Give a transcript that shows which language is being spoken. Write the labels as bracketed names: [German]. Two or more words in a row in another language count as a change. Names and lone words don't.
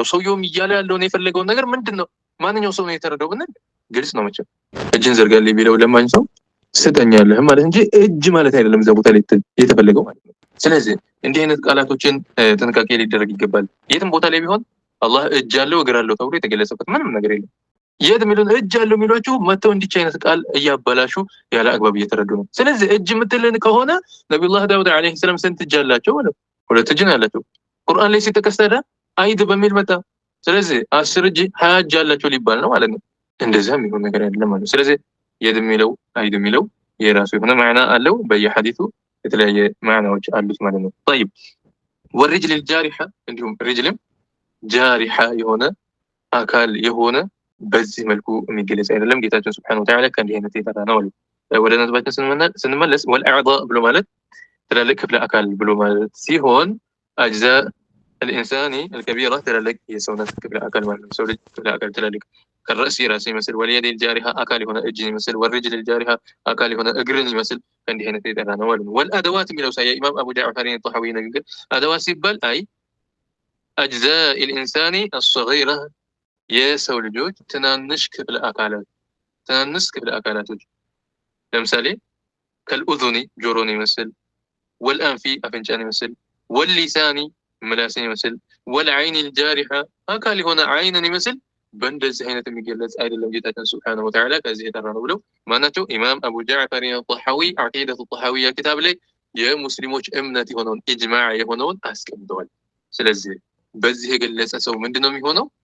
[Amharic] ሰውየውም እያለ ያለውን የፈለገውን ነገር ምንድነው? ማንኛው ሰው ነው የተረዳው ብንል ግልጽ ነው መቼም። እጅን ዘርጋልኝ ቢለው ለማኝ ሰው ስጠኛለህ ማለት እንጂ እጅ ማለት አይደለም እዛ ቦታ ላይ የተፈለገው ማለት ነው። ስለዚህ እንዲህ አይነት ቃላቶችን ጥንቃቄ ሊደረግ ይገባል። የትም ቦታ ላይ ቢሆን አላህ እጅ አለው እግር አለው ተብሎ የተገለጸበት ምንም ነገር የለም። የት የሚሉን እጅ አለው የሚሏቸው መተው እንዲች አይነት ቃል እያበላሹ ያለ አግባብ እየተረዱ ነው። ስለዚህ እጅ የምትልን ከሆነ ነቢዩላህ ዳውድ ዓለይሂ ሰላም ስንት እጅ አላቸው? ሁለት እጅ ነው ያላቸው። ቁርአን ላይ ሲጠቀስ ታዲያ አይድ በሚል መጣ። ስለዚህ 10 እጅ 20 እጅ አላቸው ሊባል ነው ማለት ነው። እንደዚያ የሚሆን ነገር አይደለም ማለት ነው። ስለዚህ የድ የሚለው አይድ የሚለው የራሱ የሆነ ማዕና አለው። በየሐዲሱ የተለያየ ማዕናዎች አሉት ማለት ነው። [Arabic] طيب والرجل الجارحة [Amharic] እንዲሁም ሪጅልም ጃሪሐ የሆነ አካል የሆነ በዚህ መልኩ የሚገለጽ አይደለም። ጌታችን [Arabic] سبحانه وتعالى [Amharic] ከእንዲህ አይነት የጠራ ነው አሉ። ወደ ነጥባችን ስንመለስ ወልአዕضاء ብሎ ማለት ትላልቅ ክፍለ አካል ብሎ ማለት ሲሆን [Arabic] أجزاء الإنسان الكبيرة [Amharic] ትላልቅ የሰውነት ክፍለ አካል ማለት ነው። ሰው ልጅ ክፍለ አካል ትላልቅ ከራስ ራስ ይመስል [Arabic] واليد الجارحة [Amharic] አካል የሆነ እጅ ይመስል [Arabic] والرجل الجارحة [Amharic] አካል የሆነ እግርን ይመስል ከእንዲህ አይነት የጠራ ነው ማለት ነው። والأدوات የሚለው ሳያ ኢማም አቡ ጃዕፈር الطحاوي ንግግር አድዋት ሲባል አይ [Arabic] أجزاء الإنسان الصغيرة [Amharic] የሰው ልጆች ትናንሽ ክፍለ አካላቶች ለምሳሌ ከልኡዙኒ ጆሮን ይመስል ወልአንፊ አፍንጫን ይመስል ወልሊሳኒ ምላስን ይመስል [Arabic] والعين الجارحة [Amharic] አካል የሆነ ዓይንን ይመስል በእንደዚህ አይነት የሚገለጽ አይደለም ጌታችን [Arabic] سبحانه وتعالى [Amharic] ከዚህ የጠራ ነው ብለው ማናቸው ኢማም አቡ ጃዕፈር አልጠሐዊ ዓቂደቱ ጠሐዊያ ኪታብ ላይ የሙስሊሞች እምነት የሆነውን ኢጅማዕ የሆነውን አስቀምጠዋል። ስለዚህ በዚህ የገለጸ ሰው ምንድነው የሚሆነው?